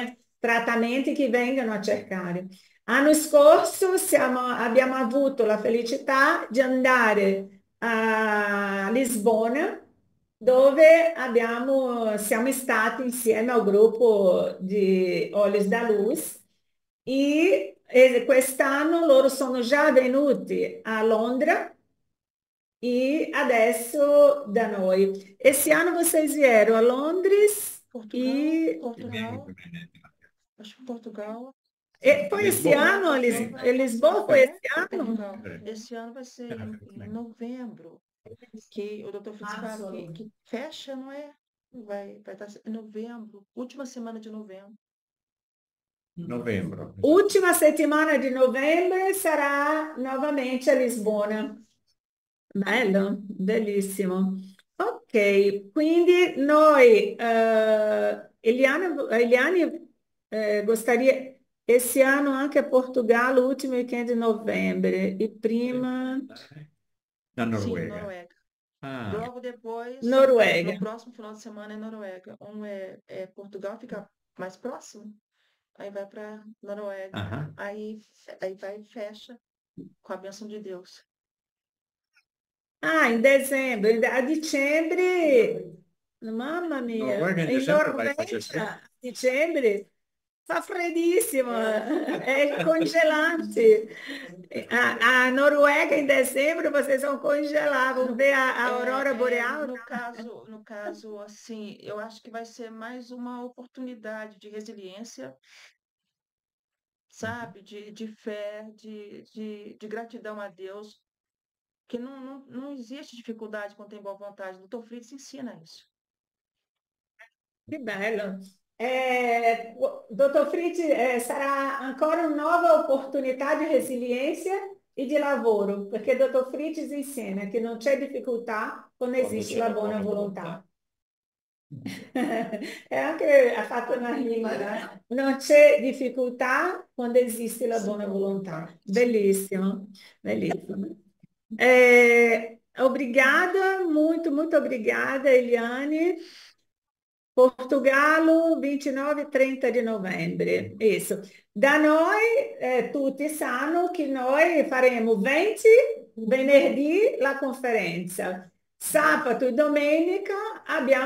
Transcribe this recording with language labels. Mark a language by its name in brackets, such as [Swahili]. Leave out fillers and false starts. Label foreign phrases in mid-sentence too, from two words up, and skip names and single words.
[Italian] persone, trattamenti che vengono a cercare. L'anno scorso abbiamo avuto la felicità di andare a Lisbona, dove siamo stati insieme al gruppo di Olhos da Luz e quest'anno loro sono già venuti a Londra e adesso da noi. [Portuguese] Esse ano vocês vieram a Londres Portugal, e, Portugal, acho que Portugal, foi esse Lisboa. ano, Portugal vai Lisboa passar, foi né? esse ano? Portugal. Esse ano vai ser em novembro, que o Dr. Fritz fala que fecha, não é? Vai estar em novembro, última semana de novembro. [Italian] Novembre. Ultima settimana di novembre sarà nuovamente a Lisbona. Bello, bellissimo. Ok, quindi noi, Eliane, [Portuguese] gostaria esse ano [Italian] anche a Portogallo, ultimo weekend di novembre, e prima La [Portuguese] Sim, Noruega. Noruega. Ah, Logo depois, Noruega. no próximo final de semana é Noruega. É Portugal, fica mais próximo. Aí vai para Noruega. ah. Aí vai e fecha com a bênção de Deus. [Italian] Ah, in dicembre, a dicembre, mamma mia, [Portuguese] Noruega in [Italian] in [Portuguese] dicembre vai fazer [Italian] Norvegia, a dicembre fa freddissimo, [Portuguese] É, [Italian] è congelante. [Portuguese] A Noruega em dezembro vocês vão congelar, vão ver a aurora boreal? no caso, assim, eu acho que vai ser mais uma oportunidade de resiliência, sabe? De fé, de gratidão a Deus, que não existe dificuldade quando tem boa vontade. O Dr. Fritz ensina isso. [Italian] Que bello. Dottor Fritz, sarà ancora una nuova opportunità di resilienza e di lavoro, perché Dottor Fritz insegna che non c'è difficoltà quando esiste la buona volontà. E anche ha fatto una rima, no? Non c'è difficoltà quando esiste la buona volontà. Bellissimo, bellissimo. [Portuguese] Obrigada, muito, muito obrigada, Eliane. [Italian] Portogallo, 29 e 30 di novembre. [Portuguese] Isso. [Italian] Da noi, tutti sanno che noi faremo 20 venerdì la conferenza. Sabato e domenica abbiamo